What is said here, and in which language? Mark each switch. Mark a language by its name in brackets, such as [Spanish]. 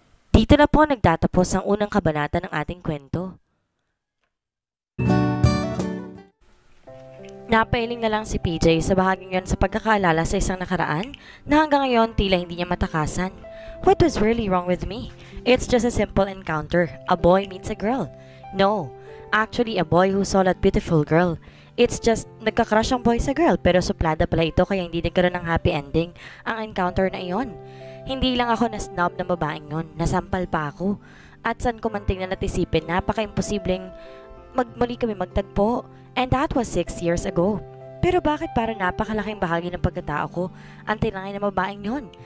[Filipino] Dito na po nagtatapos ang unang kabanata ng ating kwento. Napailing na lang si PJ sa bahaging yon sa pagkakaalala sa isang nakaraan na hanggang ngayon tila hindi niya matakasan. [English] What was really wrong with me? It's just a simple encounter. A boy meets a girl. No, actually a boy who saw that beautiful girl. It's just [Filipino] nagka-crush ang boy sa girl pero suplada pala ito kaya hindi nagkaroon ng happy ending ang encounter na iyon. Hindi lang ako na-snob ng babaeng yon, nasampal pa ako. At saan ko man tingnan at isipin, napaka-imposibleng muli kami magtagpo. [English] And that was 6 years ago. [Filipino] Pero bakit para napakalaking bahagi ng pagkatao ko ang tinangay ng babaeng yon?